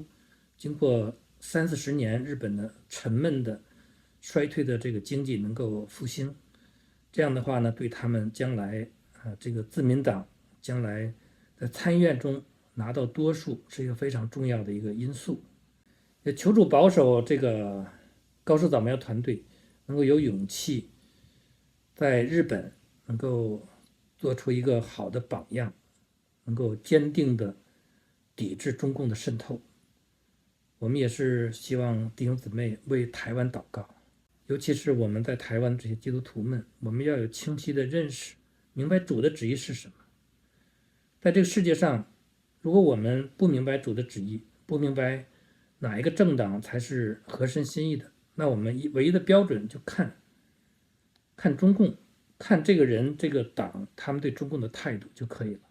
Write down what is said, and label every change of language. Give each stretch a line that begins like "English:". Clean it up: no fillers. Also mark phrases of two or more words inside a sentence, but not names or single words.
Chinese: 經過30-40年日本的沉悶的衰退的這個經濟能夠復興，這樣的話呢，對他們將來這個自民黨將來在參議院中拿到多數是一個非常重要的一個因素。也求助保守這個高市早苗團隊能夠有勇氣在日本能夠做出一個好的榜樣，能夠堅定的抵制中共的滲透。我們也是希望弟兄姊妹為台灣禱告，尤其是我們在台灣這些基督徒們，我們要有清晰的認識，明白主的旨意是什麼。在這個世界上，如果我們不明白主的旨意，不明白哪一個政黨才是合神心意的，那我們唯一的標準就看中共，看這個人這個黨他們對中共的態度就可以了。